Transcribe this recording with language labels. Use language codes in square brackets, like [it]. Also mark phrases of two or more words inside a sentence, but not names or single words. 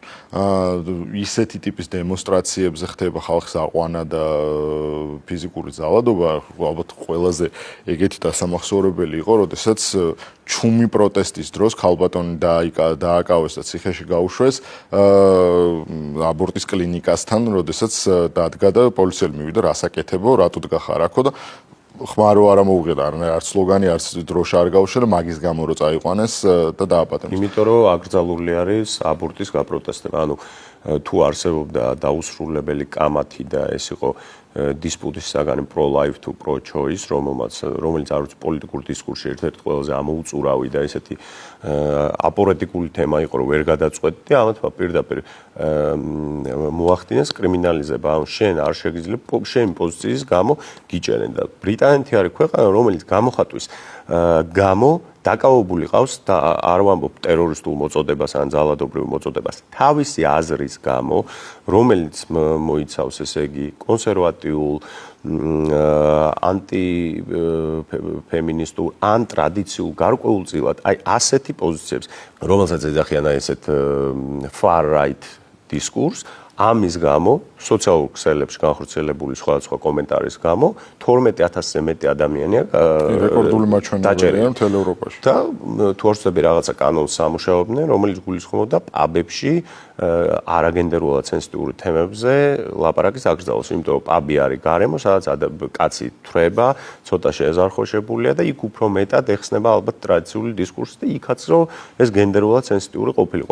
[ka] ისეთი ტიპის დემონსტრაციებზე ხდება ხალხს აყვანა და ფიზიკური ძალადობა, ალბათ ყველაზე ეგეთი დასამახსოვრებელი იყო, როდესაც ჩუმი პროტესტის დროს ქალბატონი დააკავეს და ციხეში გაუშვეს აბორტის კლინიკასთან, როდესაც დადგა და პოლიციელი მივიდა, რასაკეთებო, რატო დგახარ აქო და ხმარო არ მოუღედა, არც სლოგანი, არც დროშა არ გაუშვა და მაგის გამო რო წაიყვანეს და დააპატიმრეს. იმიტომ რომ აკრძალული არის აბორტის გაპროტესტება. ანუ თუ არსებობდა დაუსრულებელი კამათი და ეს იყო დისპუტის საგანი [en] pro-life to pro-choice, [ka] რომელიც არ ვიცი პოლიტიკურ დისკურსში ერთ-ერთი ყველაზე ამოუწურავი და ესეთი აპორეტიკული თემა იყო, რომ ვერ გადაწყვეტდი, ამათ პირდაპირ მოახდინეს კრიმინალიზება. ანუ შენ არ შეგიძლია შენი პოზიციის გამო გიჭერენ და ბრიტანეთი არის ქვეყანა, რომელიც გამოხატვის გამო დაკავებული ყავს და არ ვამბობ ტერორისტულ მოწოდებას ან ძალადობრივ მოწოდებას, თავისი აზრის გამო, რომელიც მოიცავს ესე იგი კონსერვატიულ, ანტიფემინისტურ, ან ტრადიციულ გარკვეულწილად, აი ასეთი პოზიციებს, რომელსაც ეძახიან აი ესეთ [en] far right [ka] დისკურსს, ამის გამო, სოციალურ ქსელებში განხორციელებული სხვადასხვა კომენტარის გამო, 12,000-ზე მეტი ადამიანია რეკორდული მაჩვენებელია მთელ ევროპაში. და თუ არ ვცდები რაღაცა კანონს სამუშაობდნენ, რომელიც გულისხმობდა პაბებში არაგენდერულად სენსიტიური თემებზე ლაპარაკის აკრძალვას, იმიტომ რომ პაბი არის გარემო, სადაც კაცი თვრება, ცოტა შეეზარხოშებულია და იქ უფრო მეტად ეხსნება ალბათ ტრადიციული დისკურსი და იქაც რომ ეს გენდერულად სენსიტიური ყოფილიყო.